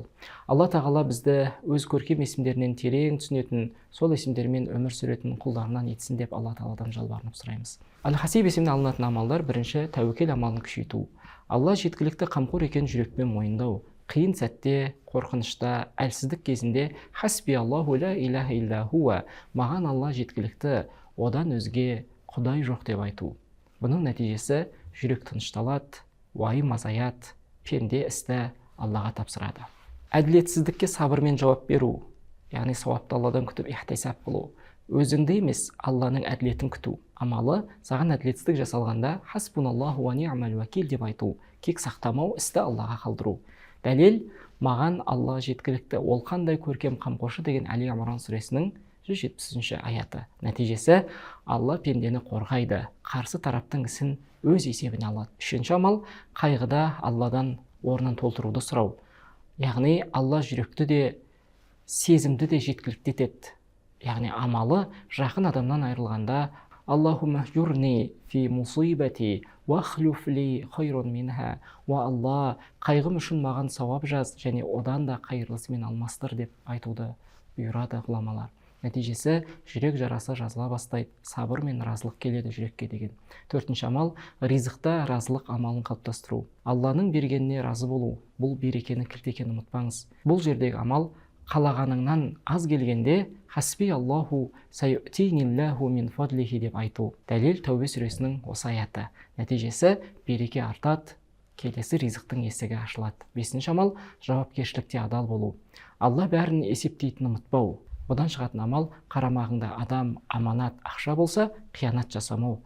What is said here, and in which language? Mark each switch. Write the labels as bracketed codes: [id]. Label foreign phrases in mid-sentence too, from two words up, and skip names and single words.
[kk] Алла Тағала бізді өз көркем есімдерінен терең түсінетін, сол есімдермен өмір сүретін құлдарынан етсін деп Алла Тағаладан жалбарынып сұраймыз. Әл-Хасиб есіміне алынатын амалдар: бірінші, тәуекел амалын күшейту. Алла жеткілікті қамқор екен жүрекпен мойындау. Қиын сәтте, қорқынышта, әлсіздік кезінде [ar] حسبي الله لا إله إلا هو, [kk] маған Алла жеткілікті, одан өзге Құдай жоқ деп айту. Бұның нәтижесі жүрек тынышталады, уайым азаяды, пенде істі Аллаға тапсырады. Әділетсіздікке сабырмен жауап беру, яғни сауапты Алладан күтіп ихтисаб қылу. Өзіңді емес, Алланың әділетін күту. Амалы, саған әділетсіздік жасалғанда [ar] حسبنا الله ونعم الوكيل [kk] деп айту, кек сақтамау, істі Аллаға қалдыру. Дәлел: маған Алла жеткілікті, ол қандай көркем қамқоршы деген Әл-Имран сүресінің 170-ші аяты. Нәтижесі: Алла пендені қорғайды, қарсы тараптың ісін өз есебіне алады. Үшінші амал: қайғыда Алладан орнын толтыруды сұрау. Яғни Алла жүректі де, сезімді де жеткілікті етеді. Яғни амалы, жақын адамнан айырылғанда [ar] اللهم أجرني في مصيبتي واخلف لي خيرا منها. [kk] Ва Алла, қайғым үшін маған сауап жаз, және одан да қайырлысымен алмастыр деп айтуды бұйырады ғұламалар. Нәтижесі: жүрек жарасы жазыла бастайды, сабыр мен разылық келеді жүрекке деген. Төртінші амал: ризықта разылық амалын қалыптастыру. Алланың бергеніне разы болу. Бұл берекені кілт екенін ұмытпаңыз. Бұл жердегі амал қалағаныңнан аз келгенде [ar] حسبي الله سيؤتينا الله من فضله [kk] деп айту. Дәлел: Тәубе сүресінің осы аяты. Нәтижесі: береке артады, келесі ризықтың есігі ашылады. Бесінші амал: жауапкершілікте адал болу. Алла бәрін есептейтінін ұмытпау. Бұдан шығатын амал: қарамағыңда адам, аманат, ақша болса, қиянат жасамау.